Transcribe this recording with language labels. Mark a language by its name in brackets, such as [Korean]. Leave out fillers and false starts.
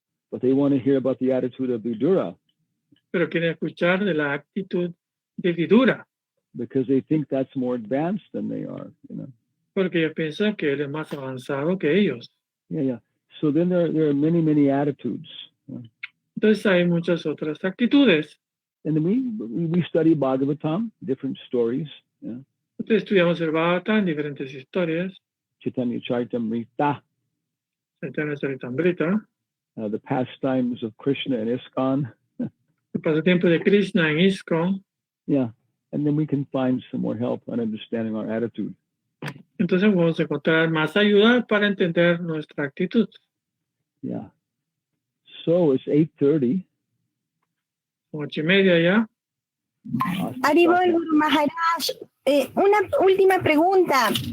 [English] But they want to hear about the attitude of Vidura, [Spanish] pero quieren escuchar de la actitud de Vidura, [English] because they think that's more advanced than they are, you know. [Spanish] porque ellos piensan que él es más avanzado que ellos. [English] Yeah. So then there are many attitudes. [Spanish] Entonces hay muchas otras actitudes. [English] And then we study Bhagavatam, different stories. Yeah. [Spanish] Entonces estudiamos el Bhagavatam, diferentes historias, [English] Chaitanya Charitamrita, [Spanish] Chaitanya Charitamrita, [English] the pastimes of Krishna and ISKCON. [Spanish] el pasatiempo de Krishna en ISKCON. [English] Yeah. And then we can find some more help on understanding our attitude. [Spanish] Entonces vamos a encontrar más ayuda para entender nuestra actitud. [English] Yeah. So it's 8:30. [Spanish] 8:30 ya. Haribol Guru Maharaj, una última pregunta.